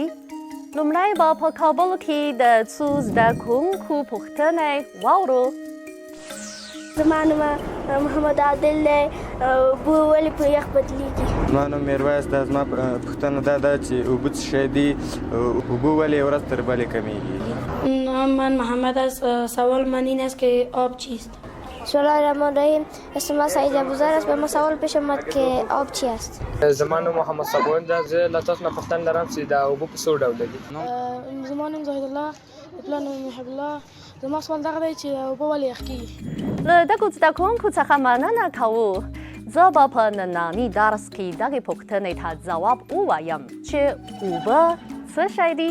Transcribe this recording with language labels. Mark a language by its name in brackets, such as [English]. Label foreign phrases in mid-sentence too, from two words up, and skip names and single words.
[Pashto] لومړی به په کابل کې د څو زده کوونکو پوښتنې واورو. زما نوم محمد عادل دی. اوبه ولې په یخ بدلیږي؟ زما نوم میرویس دی. زما پوښتنه دا ده چې اوبه څه شی دي؟ اوبه ولې ورځ تر بلې کمیږي؟ [Persian] من محمد است. سوال من این است که آب چیست؟ [Arabic] بسم الله الرحمن الرحیم. [Persian] اسم من سعید ابوذر است. به ما سوال پیش آمد که آب چی است؟ [Pashto] زما نوم محمد صابون ده. زه له تاسو نه پوښتنه لرم چې د اوبو په څو ډوله دي. زما نوم زاهد الله. پلار نوم محب الله. زما سوال دغه دی چې اوبه ولې یخ کیږي؟ له دغو زده کوونکو څخه مننه کوو. زه به په ننني درس کې دغې پوښتنې ته ځواب ووایم چې اوبه څه شی دي.